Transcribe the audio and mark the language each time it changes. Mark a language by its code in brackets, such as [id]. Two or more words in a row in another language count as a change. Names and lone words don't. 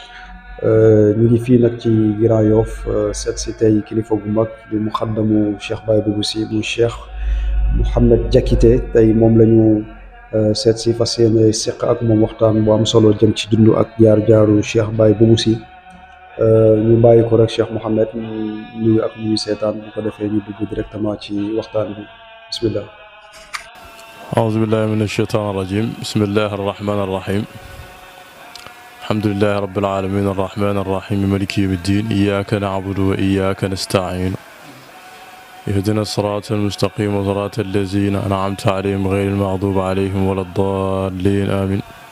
[wo] ñu ngi fii nag ci Grand Yoff seet si tey kilifa gu mag di muxaddamu Cheikh Baye Boubou Sy mu Cheikh Mouhamed Diakité tey moom la ñu seet si fas yéene seq ak moom waxtaan bu am solo jëm ci dund ak jaar-jaaru Cheikh Baye Boubou Sy ñu bàyyi ko rek Cheikh Mouhamed ñu nuyu ak ñuy seetaan bu ko defee ñu dugg directement ci waxtaan bi bismillah. [ar] أعوذ بالله من الشيطان الرجيم بسم الله الرحمن الرحيم الحمد لله رب العالمين الرحمن الرحيم مالك يوم الدين إياك نعبد وإياك نستعين اهدنا الصراط المستقيم صراط الذين أنعمت عليهم غير المغضوب عليهم ولا الضالين آمين